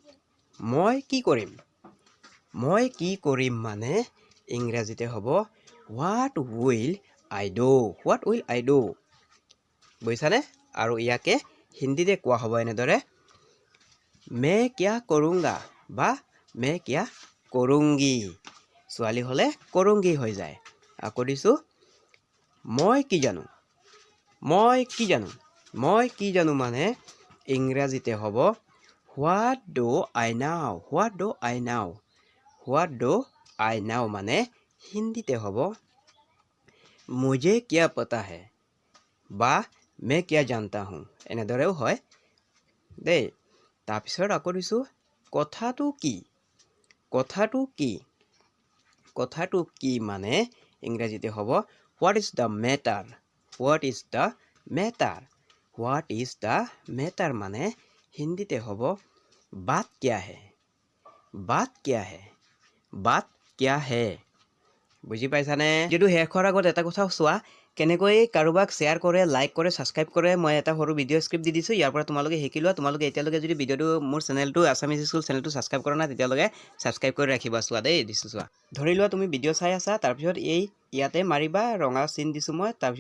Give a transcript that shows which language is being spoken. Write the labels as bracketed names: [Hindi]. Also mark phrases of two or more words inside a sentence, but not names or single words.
[Assamese] মই কি কৰিম মানে ইংৰাজীতে হ'ব [English] what will I do [Assamese] বুজিছানে আৰু ইয়াকে হিন্দীতে কোৱা হ'ব এনেদৰে [Hindi] मैं क्या करूँगा [Assamese] বা [Hindi] मैं क्या करूँगी [Assamese] ছোৱালী হ'লে करूँगी হৈ যায় আকৌ দিছোঁ মই কি জানো মানে ইংৰাজীতে হ'ব [English] what do I know [Assamese] মানে হিন্দীতে হ'ব [Hindi] मुझे क्या पता है [Assamese] বা [Hindi] मैं क्या जानता हूँ [Assamese] এনেদৰেও হয় দেই তাৰপিছত আকৌ দিছোঁ কথাটো কি মানে ইংৰাজীতে হ'ব [English] what is the [Assamese] matter মানে হিন্দীতে হ'ব [Hindi] बात क्या है [Assamese] বুজি পাইছানে ভিডিঅ'টো শেষ হোৱাৰ আগত এটা কথা চোৱা কেনেকৈ কাৰোবাক শ্বেয়াৰ কৰে লাইক কৰে ছাবস্ক্ৰাইব কৰে মই এটা সৰু ভিডিঅ' স্ক্ৰিপ্ট দি দিছোঁ ইয়াৰ পৰা তোমালোকে শিকি লোৱা তোমালোকে এতিয়ালৈকে যদি ভিডিঅ'টো মোৰ চেনেলটো আছামিজ স্কুল চেনেলটো ছাবস্ক্ৰাইব কৰা নাই তেতিয়ালৈকে ছাবস্ক্ৰাইব কৰি ৰাখিবা চোৱা দেই দিছোঁ চোৱা ধৰি লোৱা তুমি ভিডিঅ' চাই আছা তাৰপিছত ইয়াতে মাৰিবা ৰঙা চিন দিছোঁ মই তাৰপিছত